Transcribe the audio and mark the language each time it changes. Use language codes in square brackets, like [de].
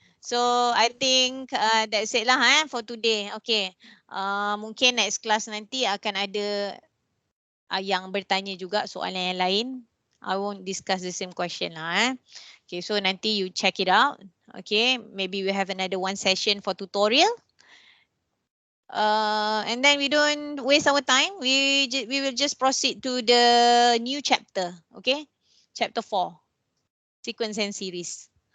[en] So I think that's it lah for today. Okay. [ms] Mungkin [en] next class [ms] nanti akan ada yang bertanya juga soalan yang lain. [en] I won't discuss the same question lah. Okay, so nanti you check it out. Okay, maybe we have another one session for tutorial. And then we don't waste our time. We will just proceed to the new chapter. Okay, chapter 4, sequence and series.